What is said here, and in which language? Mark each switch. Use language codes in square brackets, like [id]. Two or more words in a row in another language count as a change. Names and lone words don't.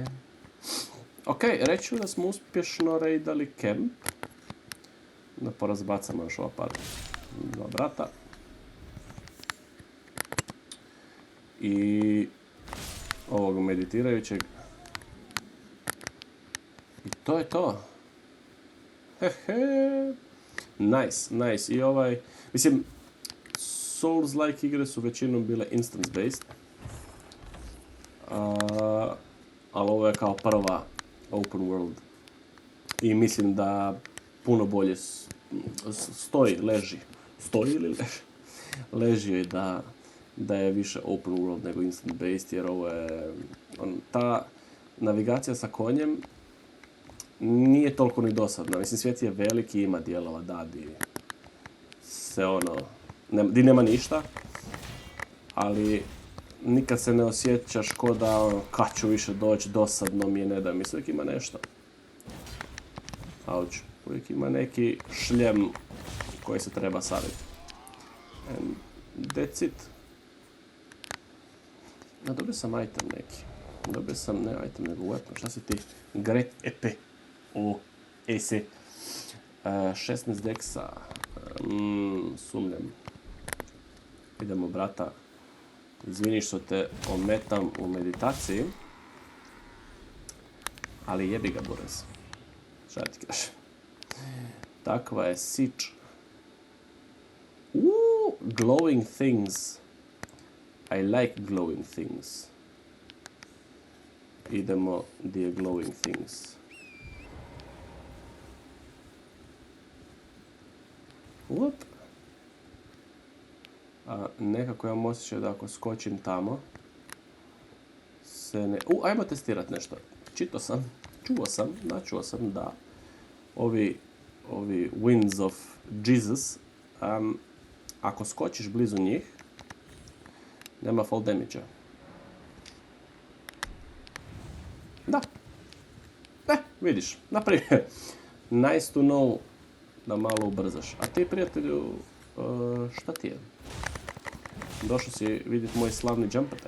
[hr] Ok, reću da smo uspješno raidali camp. Da porazbacamo još ova par dva brata. I ovog meditirajućeg. I to je to. Hehe. [en] Nice, nice. [hr] I ovaj, mislim, Souls-like igre su većinom bile instance-based. Ali ovo je kao prva [en] open world. [hr] I mislim da puno bolje leži. Stoji ili leži? Leži joj da je više [en] open world [hr] nego instant-based, jer ovo je... ta navigacija sa konjem nije toliko ni dosadna. Mislim, svijet je veliki, ima dijelova, da, di se ono... di nema ništa, ali nikad se ne osjećaš ko da kad ću više doći, dosadno mi je, ne da mi se uvijek ima nešto. Auć, uvijek ima neki šljem koji se treba saviti. [en] And that's it. [hr] Dobio sam item neki. Dobio sam, ne item, nego weapon. Šta si ti? [en] Great EP. [hr] Ese. 16 deksa. Sumnjam. Idemo, brata. Izvini što te ometam u meditaciji. Ali jebi ga, Buraz. Šta ti kažem? Takva je sič. [en] Glowing things. I like glowing things. [hr] Idemo gdje je [en] glowing things. [hr] What? Nekako imam osjećaj da ako skočim tamo se ne... ajmo testirat nešto. Čuo sam, da ovi Winds of Jesus, ako skočiš blizu njih, nema [en] fall damage- [hr] a. Da. Vidiš, naprimjer. [en] Nice to know [hr] da malo ubrzaš. A ti, prijatelju, šta ti je? Došao si vidjeti moj slavni [en] jump attack.